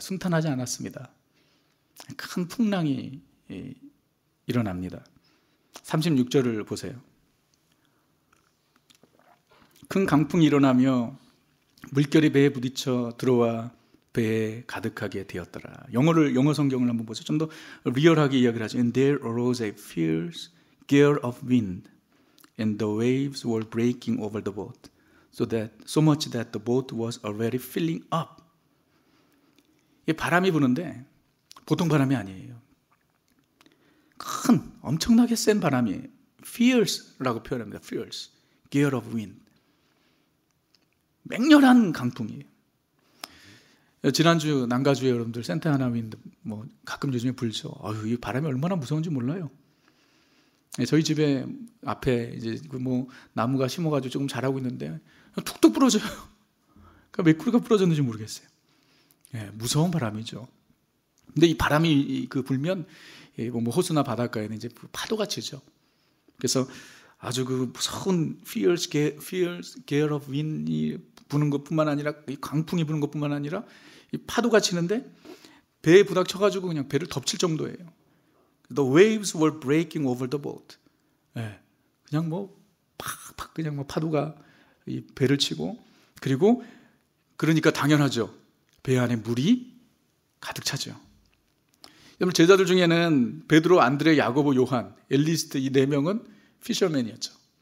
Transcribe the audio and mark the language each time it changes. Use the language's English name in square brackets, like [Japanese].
[Korean] 순탄하지 않았습니다. 큰 풍랑이 일어납니다. 36절을 보세요. 큰 강풍이 일어나며 물결이 배에 부딪혀 들어와 배에 가득하게 되었더라. 영어 성경을 한번 보죠. 좀 더 리얼하게 이야기를 하죠. [English] And there arose a fierce gale of wind, and the waves were breaking over the boat, so much that the boat was already filling up. [Korean] 이 바람이 부는데 보통 바람이 아니에요. 큰, 엄청나게 센 바람이 fierce라고 표현합니다. [English] fierce, gale of wind. [Korean] 맹렬한 강풍이에요. 지난주 난가주에 여러분들 센타 하나 윈드 가끔 요즘에 불죠. 이 바람이 얼마나 무서운지 몰라요. 저희 집에 앞에 이제 나무가 심어가지고 조금 자라고 있는데 툭툭 부러져요. 그러니까 몇 그루가 부러졌는지 모르겠어요. 무서운 바람이죠. 근데 이 바람이 불면 호수나 바닷가에는 이제 파도가 치죠. 그래서 아주 그 무서운 [English] fierce gale of wind [Korean] 이 부는 것뿐만 아니라, 이 강풍이 부는 것뿐만 아니라 이 파도가 치는데 배에 부닥쳐가지고 그냥 배를 덮칠 정도예요. [English] The waves were breaking over the boat. [Korean] 그냥 팍팍 그냥 파도가 이 배를 치고, 그리고 그러니까 당연하죠. 배 안에 물이 가득 차죠. 여러분 제자들 중에는 베드로, 안드레, 야고보, 요한, 엘리스트 이 네 명은 피셔맨이었죠.